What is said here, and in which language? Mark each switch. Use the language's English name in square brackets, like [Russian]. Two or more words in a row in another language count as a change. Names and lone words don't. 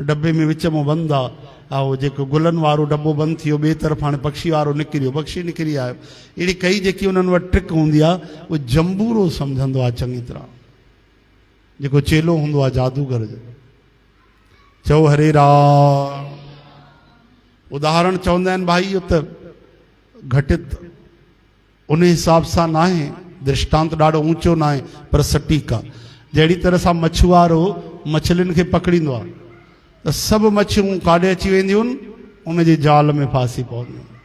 [Sindhi] डब्बे में विच में बंदि आहे, हा उहो जेको गुलनि वारो डब्बो बंदि थी वियो, ॿिए तरफ़ हाणे पक्षी वारो निकिरियो, पक्षी निकिरी आयो। अहिड़ी कई जेकी उन्हनि वटि ट्रिक हूंदी आहे, उहो जंबूरो सम्झंदो आहे चङी तरह, जेको चेलो हूंदो आहे जादूगर जो। चओ हरे राम। उदाहरण चवंदा आहिनि भाई, इहो त घटित उन हिसाब सां न आहे, दृष्टांत ॾाढो ऊंचो न आहे, पर सटीक आहे। जहिड़ी तरह सां मछुआरो मछलियुनि खे पकड़ींदो आहे त सभु मच्छियूं काॾे अची वेंदियूं आहिनि, उनजे जाल में फासी पवंदियूं।